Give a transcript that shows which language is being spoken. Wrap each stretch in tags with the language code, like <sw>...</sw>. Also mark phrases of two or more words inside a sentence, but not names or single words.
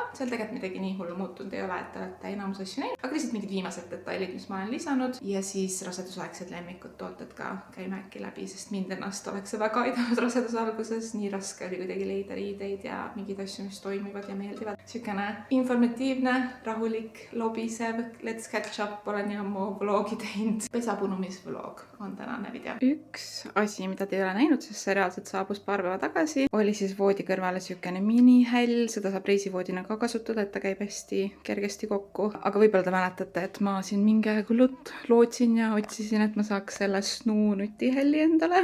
<et>Seal tegelikult midagi nii hullu muutunud ei ole, et te olete enamus asju näinud, aga lihtsalt mingid viimased detailid, mis ma olen lisanud. Ja siis rasedusaegsed lemmikud tooted ka käime äkki läbi, sest mind ennast oleks see väga aidanud raseduse alguses. Nii raske oli kuidagi leida riideid ja mingeid asju, mis toimivad ja meeldivad. Siukene informatiivne, rahulik, lobisev,</et> <en>let's catch up,</en> <et>olen ju ammu vlogi teinud. Pesapunumisvlog on tänane video. Üks asi, mida te ei ole näinud, sest see reaalselt saabus paar päeva tagasi, oli siis voodi kõrvale siukene minihäll. Seda saab reisivoodina ka kasutada, et ta käib hästi kergesti kokku. Aga võib-olla te mäletate, et ma siin mingi aeg hullult lootsin ja otsisin, et ma saaks selle Snuu nutihälli endale.</et>